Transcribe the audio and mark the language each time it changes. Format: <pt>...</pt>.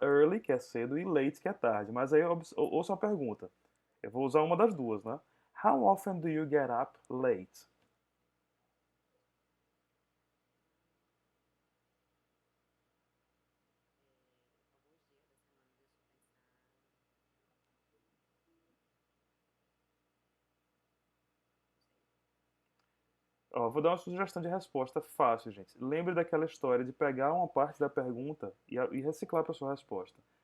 <pt>Early, que é cedo, e late, que é tarde. Mas aí ouça a pergunta. Eu vou usar uma das duas, né?</pt> <en>How often do you get up late?</en> <pt>Alguns dias da semana, deixa eu Ó, vou dar uma sugestão de resposta fácil, gente. Lembre daquela história de pegar uma parte da pergunta e reciclar para sua resposta.</pt>